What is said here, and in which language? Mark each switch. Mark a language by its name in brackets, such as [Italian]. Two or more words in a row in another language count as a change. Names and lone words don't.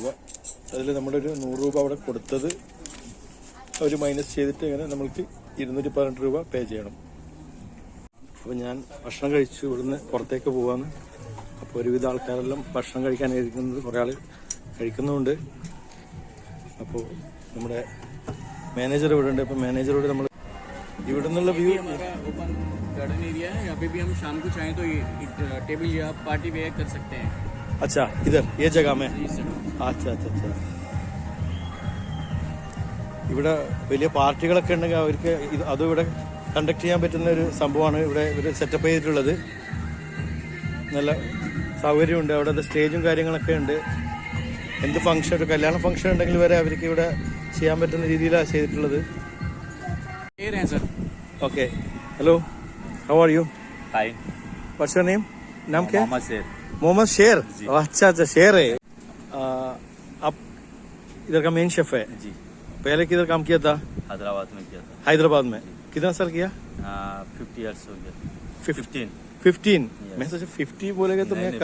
[Malayalam] അതിൽ നമ്മുടെ ഒരു 100 രൂപ അവിടെ കൊടുത്തത് അവർ മൈനസ് ചെയ്തിട്ട് ഇങ്ങനെ നമ്മൾക്ക് 218 രൂപ പേ ചെയ്യണം. അപ്പോൾ ഞാൻ ഭക്ഷണം കഴിച്ചു ഇവിടുന്ന് പുറത്തേക്ക് പോകാമെന്ന്. അപ്പോൾ ഒരുവിധ ആൾക്കാരെല്ലാം ഭക്ഷണം കഴിക്കാനിരിക്കുന്നത്, കുറേ ആൾ കഴിക്കുന്നുമുണ്ട്. അപ്പോൾ നമ്മുടെ മാനേജർ ഇവിടെ ഉണ്ട്. അപ്പോൾ മാനേജറോട് നമ്മൾ ഇവിടെ നിന്നുള്ള വ്യൂ, [English] garden area [Hindi] है, यहाँ पे भी हम शाम को चाहें तो ये टेबल या पार्टी वेयर कर सकते हैं. अच्छा इधर ये जगह में. अच्छा. [Malayalam] ഇവിടെ വലിയ പാർട്ടികളൊക്കെ ഉണ്ടെങ്കിൽ അവർക്ക് അതും ഇവിടെ കണ്ടക്ട് ചെയ്യാൻ പറ്റുന്ന ഒരു സംഭവമാണ് ഇവിടെ ഇവർ സെറ്റപ്പ് ചെയ്തിട്ടുള്ളത്. നല്ല സൗകര്യമുണ്ട്. അവിടെ സ്റ്റേജും കാര്യങ്ങളൊക്കെ ഉണ്ട്. എന്ത് ഫംഗ്ഷൻ, ഒരു കല്യാണ ഫംഗ്ഷൻ ഉണ്ടെങ്കിൽ വരെ അവർക്ക് ഇവിടെ ചെയ്യാൻ പറ്റുന്ന രീതിയിലാണ് ചെയ്തിട്ടുള്ളത്. [English] okay, hello, how are you? Fine. what's your name? [Hindi] नाम क्या? Mohammed Sher. मोहम्मद शेर. अच्छा शेर है. आप इधर का मेन शेफ है? जी. पहले किधर काम किया था? हैदराबाद में किया था. हैदराबाद में. कितना साल किया? 50 years हो गया. 15. [English] Yes. [Hindi] मैं सोचा 50 बोलेगा तो मैं